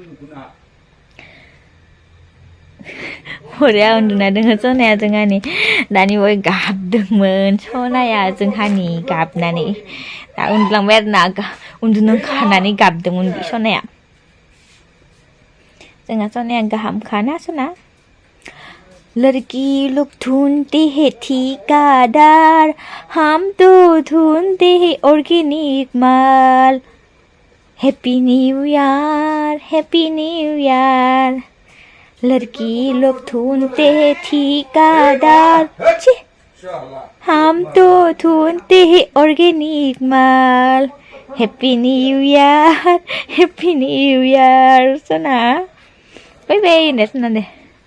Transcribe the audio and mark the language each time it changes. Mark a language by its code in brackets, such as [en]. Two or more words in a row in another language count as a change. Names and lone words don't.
[brx] बरिया उन्दुना दोङो सनाया जोंहानि दानि बय गाबदोंमोन सनाया जोंहानि गाबनानै दा उन्दुलांबाय आरो ना उन्दुनो ओंखारनानै गाबदोंमोन बे सनाया जोंहा सनाया गाहामखाना सना [hi] लड़की लोग ढूंढते हैं ठेकेदार हम तो ढूंढते हैं ऑर्गेनिक माल [en] happy new [hi] ईयर लड़की लोग ढूंढते हैं ठेकेदार हम तो ढूंढते हैं ऑर्गेनिक माल [en] happy new year [brx] सना बाय बाय ने सना दे